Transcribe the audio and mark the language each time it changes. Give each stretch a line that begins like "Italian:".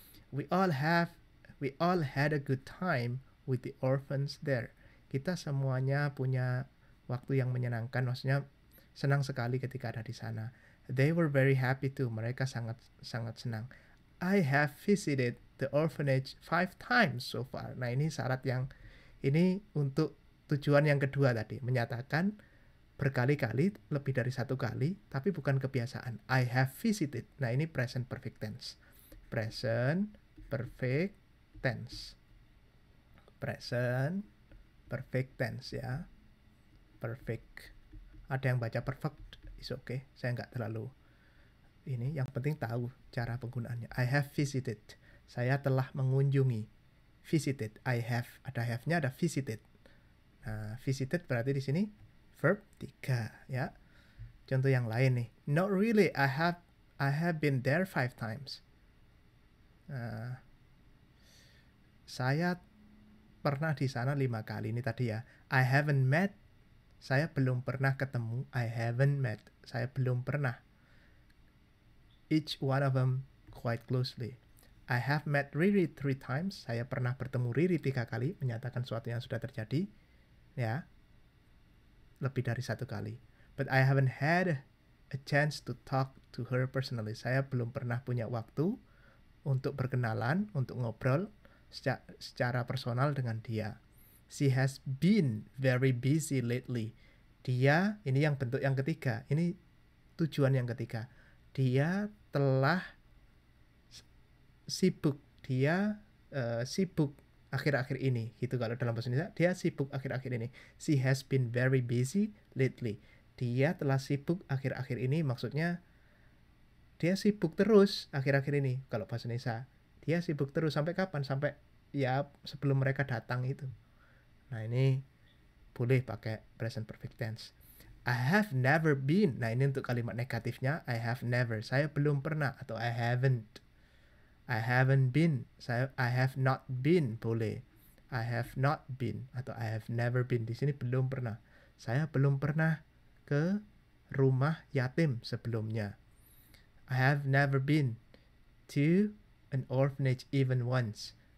English: We all had a good time with the orphans there.
Indonesian: Kita semuanya punya waktu yang menyenangkan, maksudnya senang sekali ketika ada di sana.
English: They were very happy too.
Indonesian: Mereka sangat senang.
English: I have visited the orphanage 5 times so far.
Indonesian: Nah, ini syarat yang ini untuk tujuan yang kedua tadi, menyatakan berkali-kali, lebih dari satu kali, tapi bukan kebiasaan.
English: I have visited. Nah, ini present perfect tense. Present perfect tense. Present perfect tense ya. Perfect.
Indonesian: Ada yang baca perfect, is okay. Saya nggak terlalu ini. Yang penting tahu cara penggunaannya.
English: I have visited.
Indonesian: Saya telah mengunjungi.
English: Visited. I have.
Indonesian: Ada have-nya, ada visited. Nah, visited berarti di sini verb 3 ya. Contoh yang lain nih.
English: Not really. I have been there 5 times.
Indonesian: Nah, saya pernah di sana 5 kali. Ini tadi ya.
English: I haven't met.
Indonesian: Saya belum pernah ketemu.
English: I haven't met.
Indonesian: Saya belum pernah.
English: Each one of them quite closely. I have met Riri 3 times.
Indonesian: Saya pernah bertemu Riri 3 kali. Menyatakan sesuatu yang sudah terjadi. Ya. Lebih dari 1 kali.
English: But I haven't had a chance to talk to her personally.
Indonesian: Saya belum pernah punya waktu untuk berkenalan, untuk ngobrol secara personal dengan dia.
English: She has been very busy lately.
Indonesian: Dia, ini yang bentuk yang ketiga. Ini tujuan yang ketiga. Dia telah sibuk. Dia sibuk akhir-akhir ini. Gitu kalau dalam bahasa Indonesia. Dia sibuk akhir-akhir ini.
English: She has been very busy lately.
Indonesian: Dia telah sibuk akhir-akhir ini. Maksudnya dia sibuk terus akhir-akhir ini. Kalau bahasa Indonesia. Dia sibuk terus. Sampai kapan? Sampai ya sebelum mereka datang itu. Nah, ini boleh pakai present perfect tense.
English: I have never been.
Indonesian: Nah, ini untuk kalimat negatifnya.
English: I have never.
Indonesian: Saya belum pernah.
English: Atau I haven't. I haven't been. I have not been. Boleh. I have not been.
Indonesian: Atau
English: I have never been.
Indonesian: Di sini belum pernah. Saya belum pernah ke rumah yatim sebelumnya.
English: I have never been to an orphanage even once.